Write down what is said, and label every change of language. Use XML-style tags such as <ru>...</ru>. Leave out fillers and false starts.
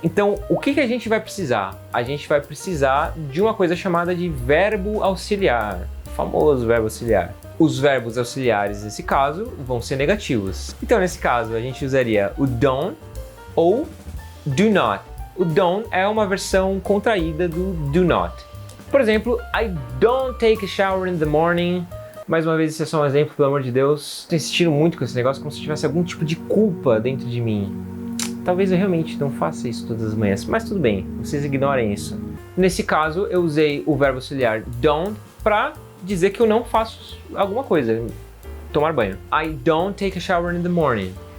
<pt>Então, o que a gente vai precisar? A gente vai precisar de uma coisa chamada de verbo auxiliar. O famoso verbo auxiliar. Os verbos auxiliares, nesse caso, vão ser negativos. Então, nesse caso, a gente usaria o don't ou do not. O don't é uma versão contraída do do not.</pt> <en>Por exemplo, I don't take a shower in the morning.</en> <pt>Mais uma vez, esse é só um exemplo, pelo amor de Deus. Estou insistindo muito com esse negócio, como se tivesse algum tipo de culpa dentro de mim. Talvez eu realmente não faça isso todas as manhãs, mas tudo bem, vocês ignorem isso. Nesse caso, eu usei o verbo auxiliar don't para dizer que eu não faço alguma coisa, tomar banho.</pt> <en>I don't take a shower in the morning.</en>